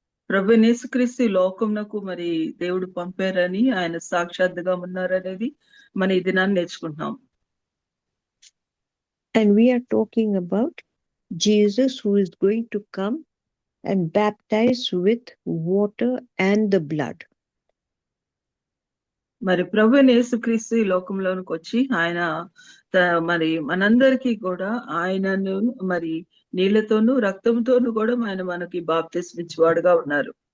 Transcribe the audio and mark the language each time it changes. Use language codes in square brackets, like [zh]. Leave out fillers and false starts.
[te] ప్రభువైన యేసుక్రీస్తు ఈ లోకమునకు మరి దేవుడు పంపారని, ఆయన సాక్షాత్తుగా ఉన్నారనేది మన ఈ దినాన్ని నేర్చుకుంటున్నాం. [en] and we are talking about Jesus who is going to come and baptize with water and the blood. [te] మరి ప్రభువైన యేసుక్రీస్తు ఈ లోకంలోనికి వచ్చి ఆయన మరి మనందరికీ కూడా ఆయనను మరి నీళ్లతోనూ రక్తంతోనూ కూడా ఆయన మనకి బాప్తిస్మం ఇచ్చేవాడుగా ఉన్నారు.